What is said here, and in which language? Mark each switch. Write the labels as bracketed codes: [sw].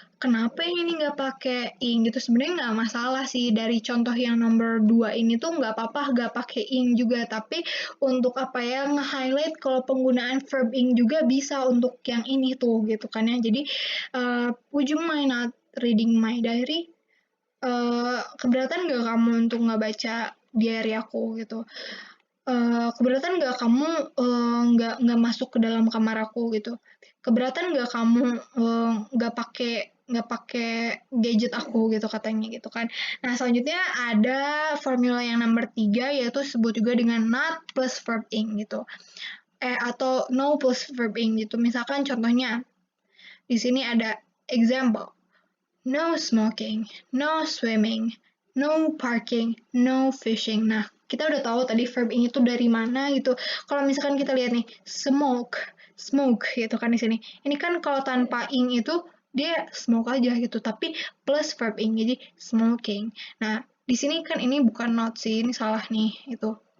[id] Kenapa yang ini nggak pakai in gitu? Sebenarnya nggak masalah sih, dari contoh yang nomor 2 ini tuh nggak apa-apa nggak pakai in juga. Tapi untuk apa ya, nge-highlight kalau penggunaan verb in juga bisa untuk yang ini tuh gitu kan ya. Jadi [en] would you mind not reading my diary? [id] Keberatan nggak kamu untuk nggak baca diary aku gitu? Keberatan nggak kamu nggak masuk ke dalam kamar aku gitu? Keberatan nggak kamu nggak pakai gadget aku gitu katanya gitu kan? Nah selanjutnya ada formula yang nomor 3 yaitu sebut juga dengan not plus verb in gitu. Atau no plus verb in gitu. Misalkan contohnya di sini ada example. [en] No smoking, no swimming, no parking, no fishing. [id] Nah, kita udah tahu tadi verb ini tuh dari mana gitu. Kalau misalkan kita lihat nih, smoke gitu kan di sini. Ini kan kalau tanpa ing itu dia smoke aja gitu, tapi plus verb ing jadi smoking. Nah, di sini kan ini bukan not sih, ini salah nih itu.